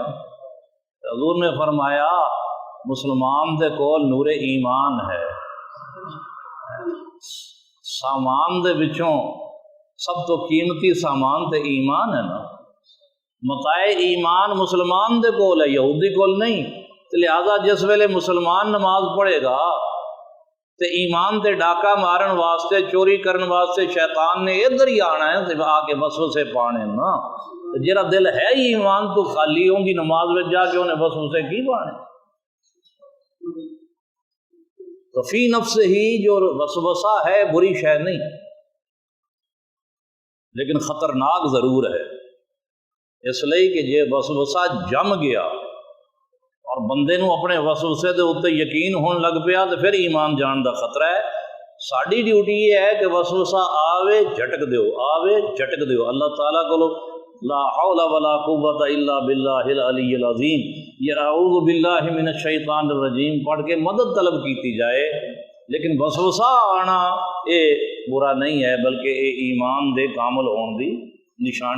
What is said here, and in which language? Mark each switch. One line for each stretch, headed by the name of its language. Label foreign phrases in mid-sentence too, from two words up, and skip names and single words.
Punjabi: حضور نے فرمایا مسلمان دے کول نور ایمان ہے، سامان دے وچوں سب تو قیمتی سامان تے ایمان ہے نا، متاع ایمان مسلمان دے کول ہے، یہودی کول نہیں۔ لہذا جس ویلے مسلمان نماز پڑھے گا تے ایمان تے ڈاکہ مارن واسطے، چوری کرن واسطے شیطان نے ادھر ہی آنا ہے تے آ کے وسوسے پانے نا۔ جیڑا دل ہے ہی ایمان تو خالی، ہوں گی نماز وچ جا کے انہیں وسوسے کی پانے؟
Urdu: تو فی نفس ہی جو وسوسہ ہے بری شے نہیں، لیکن خطرناک ضرور ہے۔
Punjabi: اس لیے کہ جے وسوسہ جم گیا اور بندے نو اپنے وسوسے دے اوتے یقین ہون لگ پیا تو پھر ایمان جان دا خطرہ ہے۔
Urdu: ساری ڈیوٹی یہ ہے کہ وسوسہ
Punjabi: آوے جھٹک دیو، آوے جھٹک دیو۔
Urdu: اللہ تعالیٰ کو
Arabic: لا حول ولا قوت الا باللہ العلی العظیم،
Urdu: یہ
Arabic: اعوذ باللہ من الشیطان الرجیم
Urdu: پڑھ کے مدد طلب کیتی جائے، لیکن وسوسہ آنا یہ برا نہیں ہے، بلکہ یہ
Punjabi: ایمان دے کامل ہون دی نشانی۔